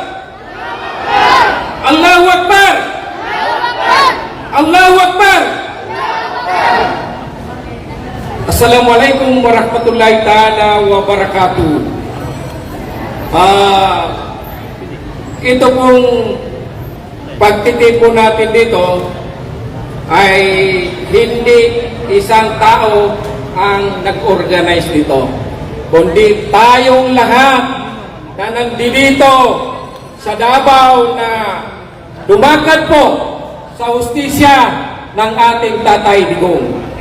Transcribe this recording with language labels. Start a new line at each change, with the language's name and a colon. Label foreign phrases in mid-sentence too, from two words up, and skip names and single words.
Arabic: الله أكبر! الله أكبر! السلام عليكم ورحمة الله تعالى وبركاته.
Filipino: Ito pong pagtitipon natin dito ay hindi isang tao ang nag-organize nito, kundi tayong lahat na nandito sa Davao na lumakad po sa hustisya ng ating Tatay Digong.